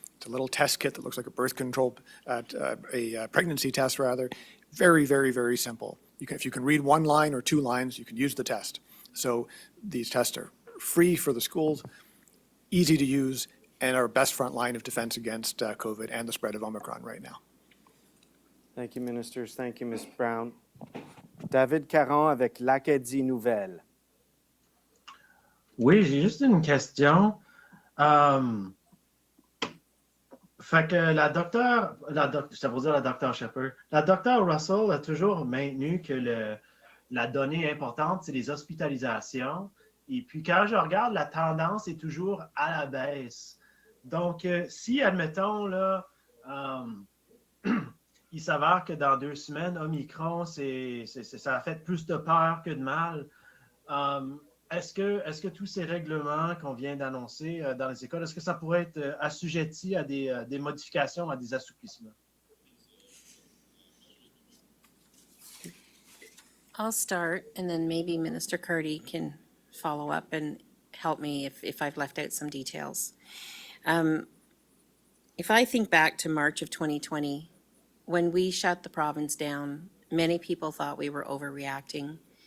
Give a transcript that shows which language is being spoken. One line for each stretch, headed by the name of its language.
English: It's a little test kit that looks like a birth control, a pregnancy test rather. Very, very, very simple. If you can read one line or two lines, you can use the test. So these tests are free for the schools, easy to use, and our best front line of defense against COVID and the spread of Omicron right now. Thank you, ministers. Thank you, Ms. Brown.
French: David Caron avec l'Acadie Nouvelle. Oui, j'ai juste une question. Fait que la docteure Shepherd, la docteure Russell a toujours maintenu que la donnée importante, c'est les hospitalisations. Et puis, quand je regarde, la tendance est toujours à la baisse. Donc, si, admettons, là, il s'avère que dans 2 semaines, Omicron, ça a fait plus de peur que de mal, est-ce que tous ces règlements qu'on vient d'annoncer dans les écoles, est-ce que ça pourrait être assujetti à des modifications, à des assouplissements?
English: I'll start, and then maybe Minister Cardy can follow up and help me if I've left out some details. If I think back to March of 2020, when we shut the province down, many people thought we were overreacting.